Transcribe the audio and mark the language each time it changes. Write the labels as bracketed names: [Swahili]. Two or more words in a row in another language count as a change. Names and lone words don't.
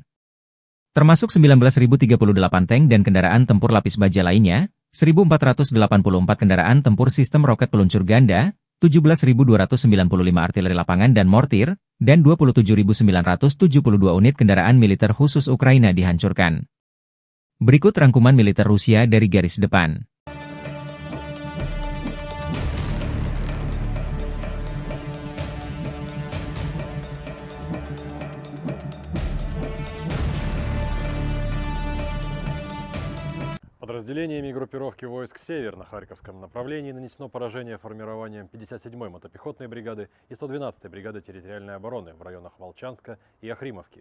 [Indonesian] Termasuk 19.038 tank dan kendaraan tempur lapis baja lainnya, 1.484 kendaraan tempur sistem roket peluncur ganda, 17.295 artileri lapangan dan mortir, dan 27.972 unit kendaraan militer khusus Ukraina dihancurkan. Berikut rangkuman militer Rusia dari garis depan. [Russian] Подразделениями группировки войск «Север» на Харьковском направлении нанесено поражение формированием 57-й мотопехотной бригады и 112-й бригады территориальной обороны в районах Волчанска и Охримовки.